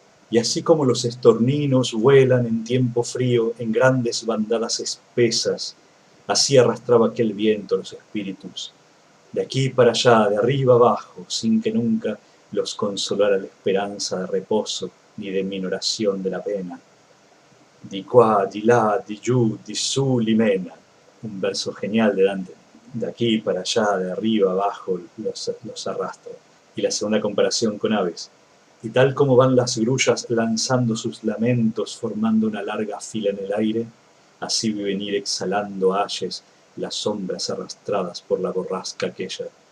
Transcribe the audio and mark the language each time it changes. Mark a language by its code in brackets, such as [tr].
[es] Y así como los estorninos vuelan en tiempo frío en grandes bandadas espesas, así arrastraba aquel viento los espíritus, de aquí para allá, de arriba abajo, sin que nunca los consolara la esperanza de reposo ni de minoración de la pena. [it] Di qua, di là, di giù, di su, limena. [es] Un verso genial de Dante. De aquí para allá, de arriba abajo, los arrastra. Y la segunda comparación con aves. Y tal como van las grullas lanzando sus lamentos, formando una larga fila en el aire, así vi venir exhalando ayes las sombras arrastradas por la borrasca aquella.